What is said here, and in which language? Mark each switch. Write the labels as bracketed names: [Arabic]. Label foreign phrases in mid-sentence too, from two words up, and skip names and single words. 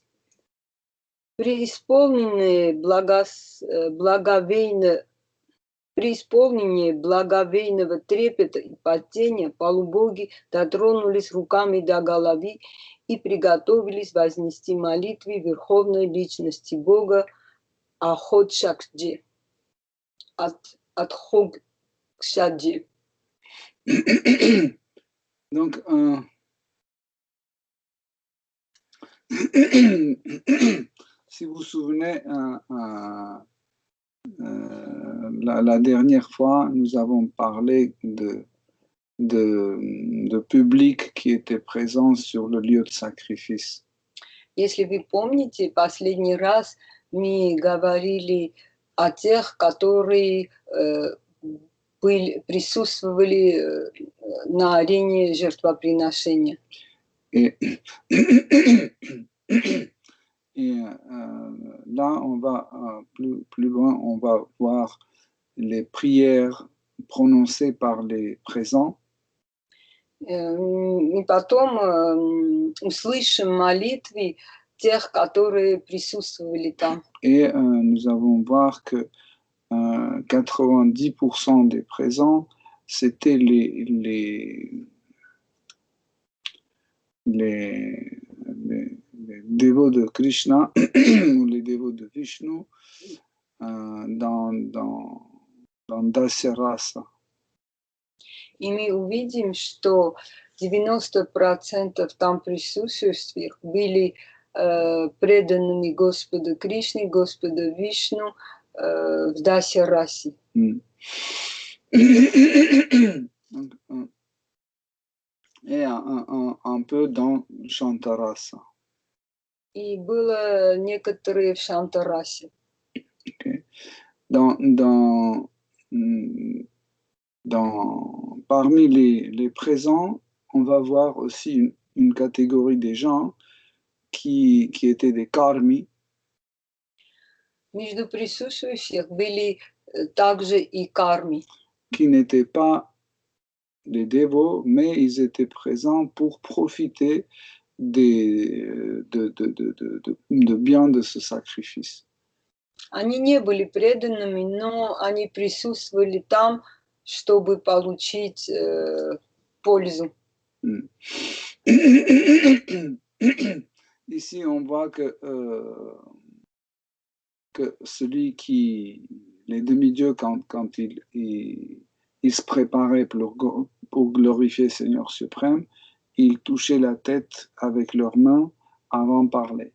[Russian] Преисполненные благоговейного трепета и падения полубоги дотронулись руками до головы и приготовились вознести молитвы Верховной Личности Бога Адхокшаджи. [French] Donc, si vous vous souvenez, la dernière fois, nous avons parlé de public qui était présent sur le lieu de sacrifice. [Russian] Если вы помните, последний раз мы говорили о тех, которые присутствовали на арене жертвоприношения. [French] Et là, on va plus loin, on va voir les prières prononcées par les présents. [Russian] И потом услышим молитвы тех, которые присутствовали там. [French] Et nous allons voir que 90% des présents, c'était les dévots de Krishna ou les dévots de Vishnu dans Dasya Rasa. [Russian] И мы увидим, что 90% там присутствующих были преданными Господу Кришне, Господу Вишну в Дасе расе. [French] Et un peu dans Shantarasa. [Russian] И было некоторые в Шантарасе. [French] Okay. Parmi les présents, on va voir aussi une catégorie des gens qui étaient des karmis. [Russian] Между присутствующих были также и карми. [French] Qui n'étaient pas des dévots, mais ils étaient présents pour profiter de bien de ce sacrifice. [Russian] Они не были преданными, но они присутствовали там, чтобы получить пользу. [French] Ici, on voit que celui les demi-dieux, quand ils se préparaient pour glorifier Seigneur suprême, ils touchaient la tête avec leurs mains avant de parler.